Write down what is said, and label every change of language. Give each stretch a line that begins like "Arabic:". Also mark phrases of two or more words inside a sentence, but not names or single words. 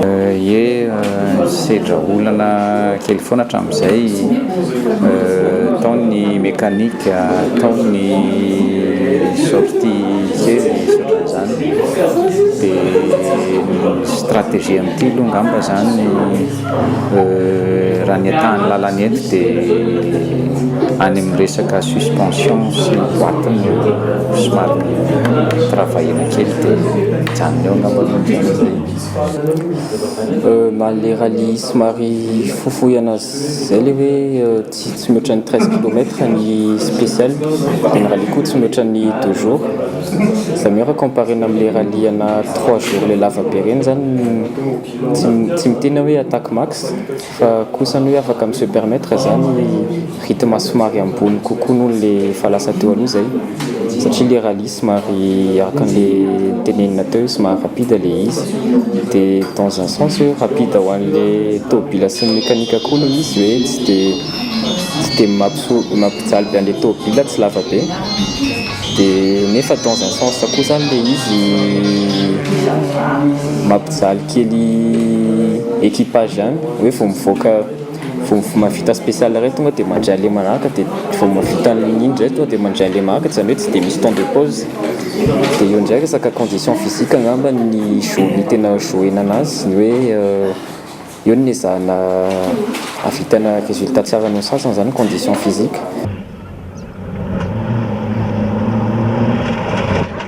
Malagasy: sedra olana kely foana hatramin'izay tao ny mécanique tao ny sortie kely zany dia stratégie amin'ity aloha ngamba zany raha ny atahan'ny lalana eto dia any amin'ny resaka suspension sy ny boîte somary travaillena kely dia janony eo ngamba le rallye somary fofohana zay le hoe tsy mihoatra ny 13 km ny spécial dia ny rallye koa tsy mihoatra ny 2 jours ça mihoatra comparena amin'le rallye ana 3 jours le lava be reny zany tsy mitena hoe
French: attaque max
Malagasy: fa kosany hoe afaka mi
French: se permettre
Malagasy: zany rythme somary ambony kokoa noho le fa lasa teo aloha zay satria le rallye somary araka an'le tenenina teo somary rapide le izy dia
French: dans un sens
Malagasy: hoe rapide ho an'le tômobile sy ny mécanique koa no izy hoe tsy dia mampijaly be an'le tômobile tsy lava be dia nefa
French: dans un sens
Malagasy: koa zany le izy mampijaly kely équipage zany hoe vao mivoaka mavita spécial ray tonga dia mandray le manaraka dia vao mavita ny ligne iny ndray tonga dia mandray le manaraka zany hoe tsy dia misy
French: temps de pause
Malagasy: dia eo ndray resaka
French: condition physique
Malagasy: angamba ny journée tena jouena anazy ny hoe eo ny ezahana avitana résultat tsara no sasany zany
French: condition physique